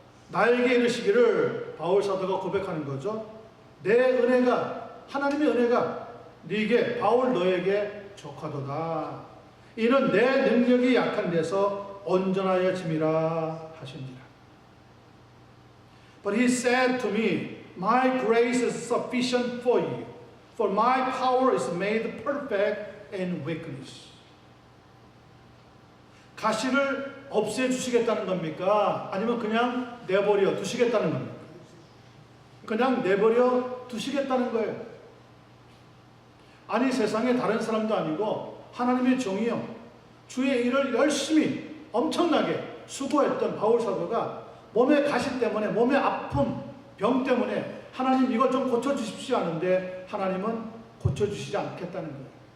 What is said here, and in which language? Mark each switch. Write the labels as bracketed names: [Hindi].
[Korean] 나에게 이르시기를, 바울 사도가 고백하는 거죠. 내 은혜가, 하나님의 은혜가 네게, 바울 너에게 족하도다. 이는 내 능력이 약한 데서 온전하여 짐이라 하시니라. [English] But he said to me, My grace is sufficient for you, for my power is made perfect in weakness. [Korean] 가시를 없애주시겠다는 겁니까? 아니면 그냥 내버려 두시겠다는 겁니까? 그냥 내버려 두시겠다는 거예요. 아니, 세상에 다른 사람도 아니고 하나님의 종이요, 주의 일을 열심히 엄청나게 수고했던 바울 사도가 몸의 가시 때문에, 몸의 아픔, 병 때문에 하나님 이걸 좀 고쳐주십시오 하는데 하나님은 고쳐주시지 않겠다는 거예요.